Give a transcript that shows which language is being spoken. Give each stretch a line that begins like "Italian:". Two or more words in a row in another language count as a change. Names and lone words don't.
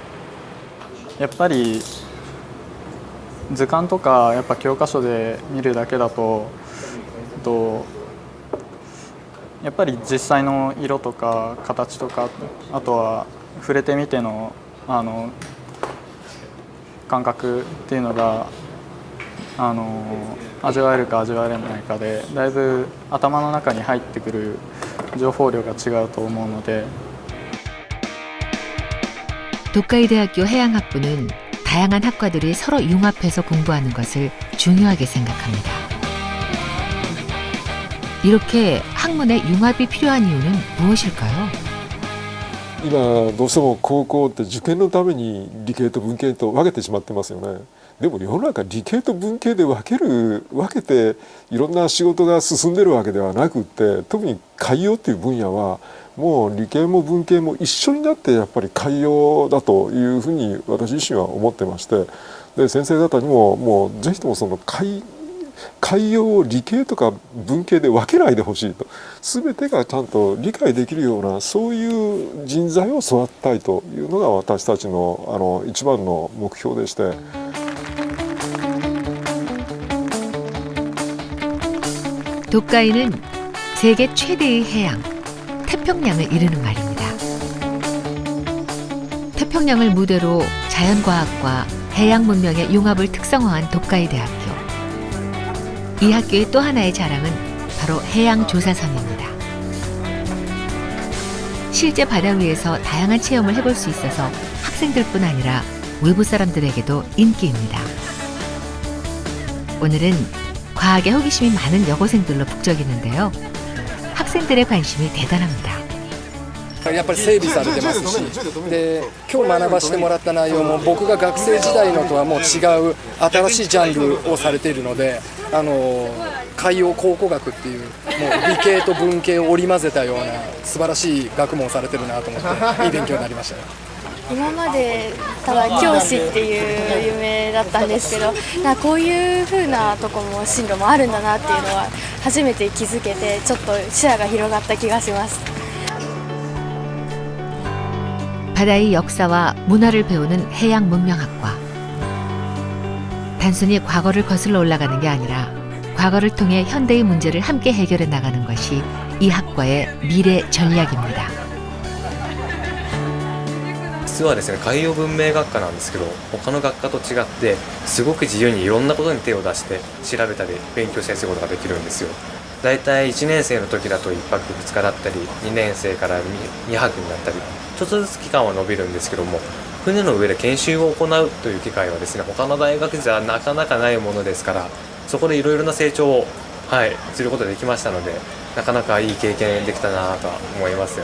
Japanese: やっぱり図鑑とかやっぱ教科書で見るだけだとやっぱり実際の色とか形とかあとは触れてみての感覚っていうのが味わえるか味わえないかでだいぶ頭の中に入ってくる情報量が違うと思うので
Korean: 도카이 대학교 해양학부는 다양한 학과들이 서로 융합해서 공부하는 것을 중요하게 생각합니다. 이렇게 학문의 융합이 필요한 이유는 무엇일까요?
Japanese: 今どうしても高校って受験のために理系と文系と分けてしまってますよね。でも世の中理系と文系で分けていろんな仕事が進んでるわけではなくって、特に海洋っていう分野はもう理系も文系も一緒になってやっぱり海洋だというふうに私自身は思ってまして、で先生方にももうぜひともその海洋を理系とか文系で分けないでほしいと、全てがちゃんと理解できるようなそういう人材を育てたいというのが私たちの一番の目標でして。
Korean: 독가이는 세계 최대의 해양, 태평양을 이루는 말입니다. 태평양을 무대로 자연과학과 해양 문명의 융합을 특성화한 독가이 대학교. 이 학교의 또 하나의 자랑은 바로 해양조사선입니다. 실제 바다 위에서 다양한 체험을 해볼 수 있어서 학생들뿐 아니라 외부 사람들에게도 인기입니다. 오늘은 과학에 호기심이 많은 여고생들로 북적이는데요. 학생들의 관심이 대단합니다.
Japanese: やっぱり整備されてますし、で今日学ばせてもらった内容も僕が学生時代のとはもう違う新しいジャンルをされているので、海洋考古学っていうもう理系と文系を織り交ぜたような素晴らしい学問をされてるなと思っていい勉強になりました。今までただ教師っていう夢だったんですけど、こういう風なとこも進路もあるんだなっていうのは初めて気づけて、ちょっと視野が広がった気がします。
Korean: 바다의 역사와 문화를 배우는 해양문명학과. 단순히 과거를 거슬러 올라가는 게 아니라 과거를 통해 현대의 문제를 함께 해결해 나가는 것이 이 학과의 미래 전략입니다.
Japanese: 実はですね、海洋文明学科なんですけど、他の学科と違ってすごく自由にいろんなことに手を出して調べたり勉強したりすることができるんですよ。だいたい1年生の時だと1泊2日だったり、2年生から2泊になったり、ちょっとずつ期間は伸びるんですけども、船の上で研修を行うという機会はですね、他の大学じゃなかなかないものですから、そこでいろいろな成長をすることができましたので、なかなかいい経験できたなと思いますよ。